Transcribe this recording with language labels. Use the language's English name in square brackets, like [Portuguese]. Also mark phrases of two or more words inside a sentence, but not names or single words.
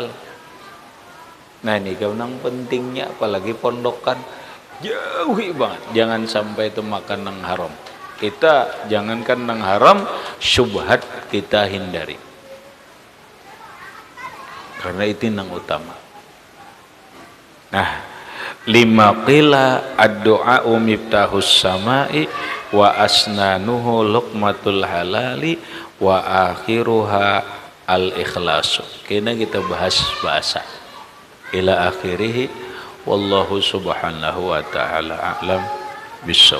[Banjar] Nah, ini nang pentingnya, apalagi pondokan, jauhi banget. Jangan sampai itu makan nang haram. Kita jangankan nang haram, syubhat kita hindari. Karena itu nang utama. [Arabic] Nah, لما قيل الدعاء مفتاح السماء وأسنانه لقمة الحلال وآخرها الإخلاص. [Banjar] Kena kita bahas bahasa [Arabic] إلى آخره, والله سبحانه وتعالى أعلم بالصواب.